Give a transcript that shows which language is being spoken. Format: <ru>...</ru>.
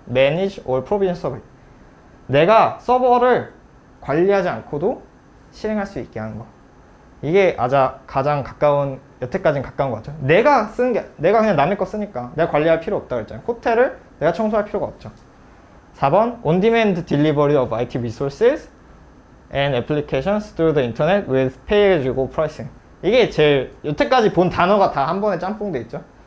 <en>manage or provision server.</en> <ko>내가 서버를 관리하지 않고도 실행할 수 있게 하는 거. 이게 가장 가까운 여태까지는 가까운 것 같죠. 내가 그냥 남의 거 쓰니까 내가 관리할 필요 없다고 했잖아요. 호텔을 내가 청소할 필요가 없죠.</ko> <en>4번 on-demand delivery of IT resources and applications through the internet with pay-as-you-go pricing.</en> <ko>이게 제일 여태까지 본 단어가 다 한 번에 짬뽕돼 있죠.</ko>